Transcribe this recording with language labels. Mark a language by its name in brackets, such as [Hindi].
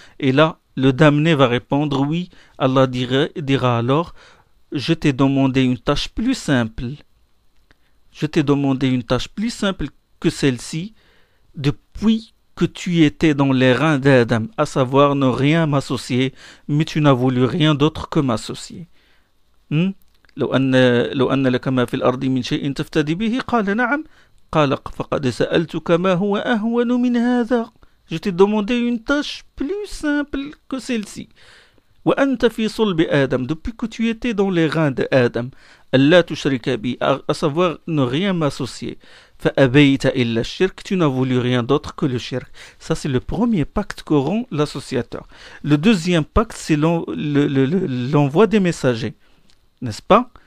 [French] Et là, le damné va répondre oui. Allah dira alors, je t'ai demandé une tâche plus simple. Je t'ai demandé une tâche plus simple que celle-ci depuis que tu étais dans les reins d'Adam, à savoir ne rien m'associer, mais tu n'as voulu rien d'autre que m'associer. [Arabic] لو أن لك ما في الأرض من شيء تفتدي به قال نعم قال فقد سألتك ما هو أهون من هذا. [French] Je t'ai demandé une tâche plus simple que celle-ci. [Arabic] وأنت في صلب آدم, [French] depuis que tu étais dans les reins d'Adam, [Arabic] ألا تشرك بي, [French] à savoir ne rien m'associer. [Arabic] فأبيت إلا الشرك, [French] tu n'as voulu rien d'autre que le shirk. Ça c'est le premier pacte qu'auront l'associateur. Le deuxième pacte, c'est l'envoi des messagers, n'est-ce pas?